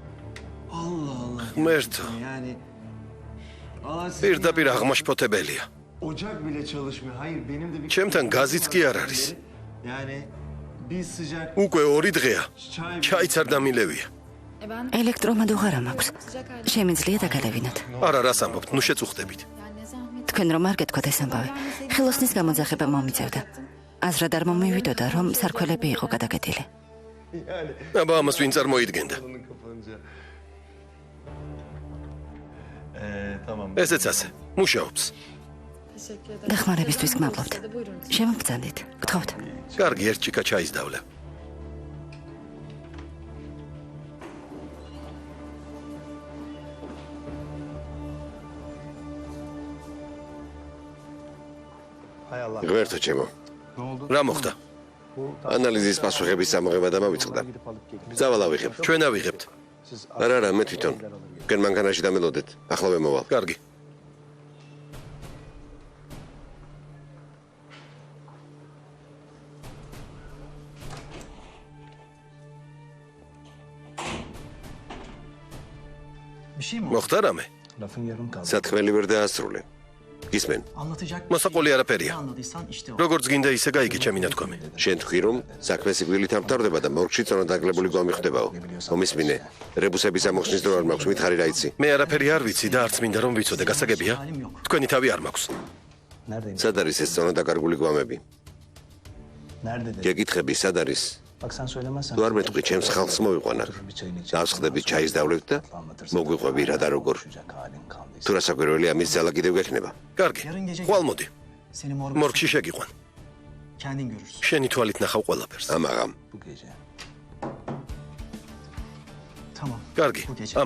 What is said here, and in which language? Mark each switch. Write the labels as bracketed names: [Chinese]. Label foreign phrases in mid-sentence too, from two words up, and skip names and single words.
[Georgian] ღმერთო, [Turkish] Yani Allah [Georgian] პირდაპირ აღმაშფოთებელია. [Turkish] Ocak bile çalışmıyor. Hayır benim de bir... [Georgian] ჩემთან გაზიც კი არ არის. [Turkish] Yani bir sıcak [Georgian] უკვე 2 დღეა. ჩაიც არ დამილევია. ელექტრომადუღარა მაქვს. შემიძლია დაგალევინოთ. არა, რას ამბობთ? ნუ შეწუხდებით. თქვენ რომ არ გეთქვათ ეს ამბავი. ხელოსნის გამოძახება მომიწევდა. აზრად არ მომივიდოდა, რომ სარქველები იყო გადაკეტილი. აბა ამას ვინ წარმოიდგენდა? [Turkish] Onun kapanınca. Tamam. [Georgian] ესეც ასე. მუშაობს. დახმარებისთვის გმადლობთ. შემოგბრძანდით. გთხოვთ. კარგი, ერთ ჭიქა ჩაის დავლე. [Turkish] Hay Allah. [Georgian] ღმერთო ჩემო, [Turkish] Ne oldu? [Georgian] რა მოხდა? ანალიზის პასუხების ამოღება დამავიწყდა. ზავალ ავიღებ. ჩვენ ავიღებთ. არა, მე თვითონ. თქვენ მანქანაში დამელოდეთ. ახლავე მოვალ. კარგი. [Turkish] Bir şey mi oldu? [Georgian] მოხდა რამე? [Turkish] Lafın yarım kaldı. [Georgian] სათქმელი ვერ დაასრულე. გისმენ? [Turkish] Anlatacak [Georgian] მოსაყოლი [Turkish] ne [Georgian] არაფერია. [Turkish] anladıysan işte o. [Georgian] როგორც გინდა ისე გაიგე ჩემი ნათქვამი. შენ თქვი რომ საქმე სიკვდილით ამთავრდება და მორგში წონადაგლებული გვამი ხდებაო. მომისმინე. რებუსების ამოხსნის დრო არ მაქვს, მითხარი რა იცი. მე არაფერი არ ვიცი და არც მინდა რომ ვიცოდე, გასაგებია? თქვენი თავი არ მაქვს. [Turkish] Neredeyim? [Georgian] სად არის ეს წონადაგარგული გვამები? [Turkish] Nerede dedi? [Georgian] გეკითხები, სად არის? [Turkish] Bak sen söylemezsen. [Georgian] თუ არ მეტყვი, ჩემს ხალხს მოვიყვანა. დავსხდები ჩაის დავლევთ და მოგვიყვები რა და როგორ. თუ რასაკვირველია, მის ძალა კიდევ გექნება. კარგი. ხვალ მოდი. [Turkish] Seni [Georgian] მორგში შეგიყვან. [Turkish] kendin görürsün [Georgian] შენი თვალით ნახავ ყველაფერს. ამაღამ. [Turkish] bu gece. Tamam. [Georgian] კარგი. [Turkish] Bu gece.